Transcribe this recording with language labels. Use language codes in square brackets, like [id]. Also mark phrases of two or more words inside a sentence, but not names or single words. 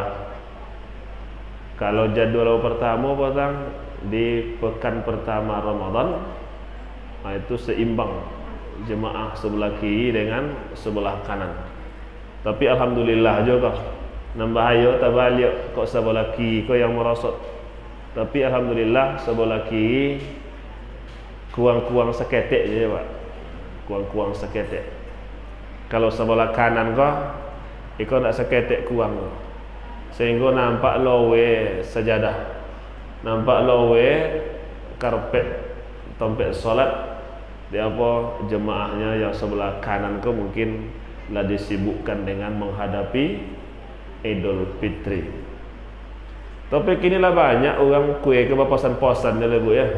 [id] Kalau jadwal pertama petang di pekan pertama Ramadan, itu seimbang jemaah sebelah kiri dengan sebelah kanan. [min] Tapi alhamdulillah juga nambah ayo tabalik kok sebelah kiri kok yang merosot. Tapi alhamdulillah sebelah kiri kuang-kuang seketek je Pak. Kuang-kuang seketek. Kalau sebelah kanan kok iko nak seketek kuang. Sehingga nampak lowe sajadah. Nampak lowe karpet tempat solat. [id] Dia apa jemaahnya yang sebelah kanan kok mungkin lah disibukkan dengan menghadapi Idul Fitri. [min] Tapi kini lah banyak orang kue ke posan-posan lah Bu ya.